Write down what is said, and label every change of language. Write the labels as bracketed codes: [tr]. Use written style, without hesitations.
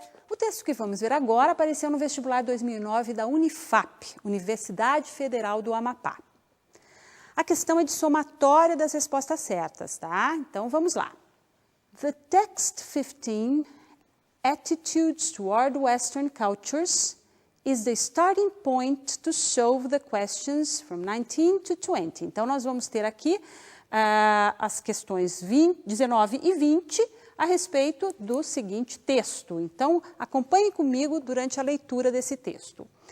[pt] O texto que vamos ver agora apareceu no vestibular 2009 da Unifap, Universidade Federal do Amapá. A questão é de somatória das respostas certas, tá? Então, vamos lá. [en] The text 15, Attitudes toward Western Cultures, is the starting point to solve the questions from 19 to 20. [pt] Então, nós vamos ter aqui as questões 19 e 20 a respeito do seguinte texto. Então, acompanhe comigo durante a leitura desse texto.